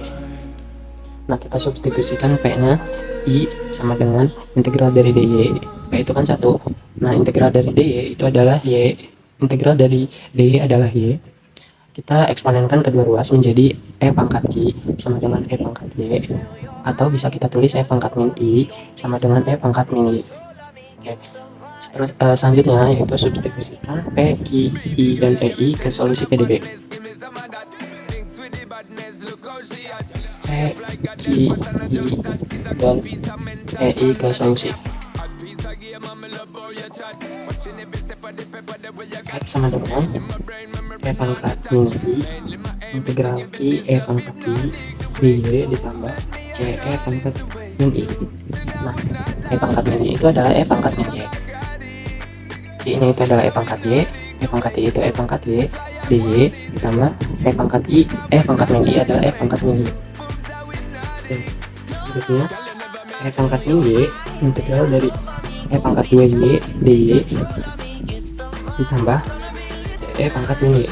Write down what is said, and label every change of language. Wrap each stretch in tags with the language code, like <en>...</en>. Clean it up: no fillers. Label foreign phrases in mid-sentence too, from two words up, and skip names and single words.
<id>Nah, kita substitusikan p-nya, I sama dengan integral dari dy. P itu kan 1. Nah, integral dari dy itu adalah y. Integral dari dy adalah y. Kita eksponenkan kedua ruas menjadi e pangkat i sama dengan e pangkat y. Atau bisa kita tulis e pangkat min i sama dengan e pangkat min y. Oke. Terus selanjutnya yaitu substitusikan p, q, i, dan ei ke solusi PDB. P, Q, I, dan EI ke solusi. X sama dengan E pangkat min I integral Q E pangkat I dy ditambah C E pangkat min I. Nah, E pangkat min I itu adalah E pangkat min Y. I nya itu adalah E pangkat Y, E pangkat I itu E pangkat Y, dy ditambah E pangkat I, E pangkat min I adalah E pangkat min Y. Berikutnya E pangkat min Y integral dari E pangkat 2Y dy ditambah E pangkat min Y.</id>